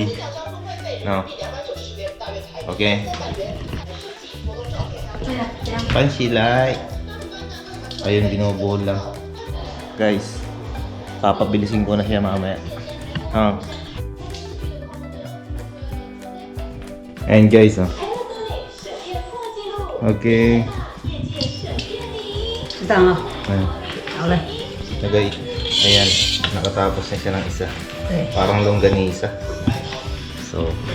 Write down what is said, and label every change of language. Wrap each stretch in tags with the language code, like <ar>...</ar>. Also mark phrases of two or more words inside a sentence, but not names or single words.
<tl>No? Okay? Pansilay. Ayun, binubuhol lang. Guys, papabilisin ko na siya mamaya. Ayan guys, Okay.</tl> <zh>知道了，</zh> <tl>Ayan.</tl> <zh>好嘞，</zh> <tl>Ayan, nakatapos na siya ng isa.</tl> <zh>对。</zh> <tl>Parang longganisa. So,</tl>